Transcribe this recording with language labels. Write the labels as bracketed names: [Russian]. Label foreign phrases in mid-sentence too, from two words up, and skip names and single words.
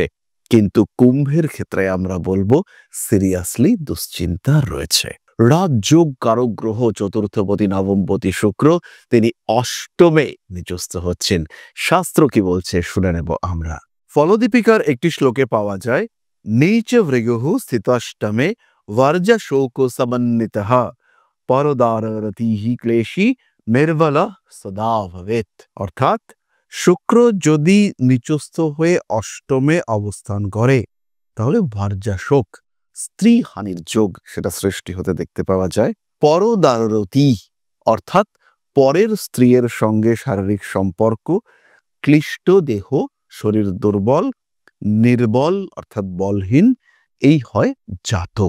[Bangla] কিন্তু কুম্ভের ক্ষেত্রে আমরা বলবো সিরিয়াসলি দুশ্চিন্তা রয়েছে। রাজযোগ কারক গ্রহ চতুর্থপতি নবমপতি শুক্র, তিনি অষ্টমে নিচস্থ হচ্ছেন। শাস্ত্র কি বলছে শুনে নেব আমরা। ফলদীপিকার একটি শ্লোকে পাওয়া যায়, [Sanskrit] नीच वृगुः स्थिताष्टमे वर्ज शोक समन्वितः परदाररतिः क्लेशी निर्बल सदा भवेत्। [Bangla] অর্থাৎ শুক্র যদি নিচস্থ হয়ে অষ্টমে অবস্থান করে তাহলে ভার্যা শোক, স্ত্রী হানির যোগ সেটা সৃষ্টি হতে দেখতে পাওয়া যায়। পরদাররতি অর্থাৎ পরের স্ত্রীর সঙ্গে শারীরিক সম্পর্ক, ক্লিষ্ট দেহ, শরীর দুর্বল, নির্বল অর্থাৎ বলহীন, এই হয় জাতক।